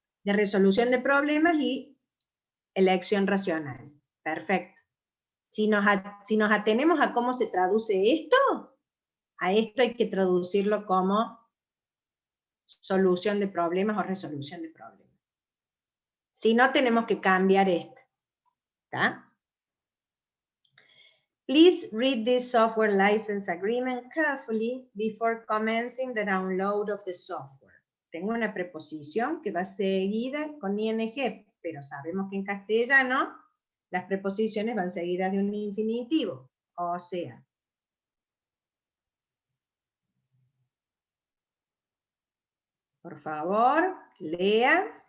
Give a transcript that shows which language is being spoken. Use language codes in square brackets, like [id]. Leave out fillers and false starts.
[es] De resolución de problemas y elección racional. Perfecto. Si nos atenemos a cómo se traduce esto, a esto hay que traducirlo como solución de problemas o resolución de problemas. Si no, tenemos que cambiar esto. ¿Está? [en] Please read this software license agreement carefully before commencing the download of the software. [es] Tengo una preposición que va seguida con ing, pero sabemos que en castellano las preposiciones van seguidas de un infinitivo, o sea. Por favor, lea.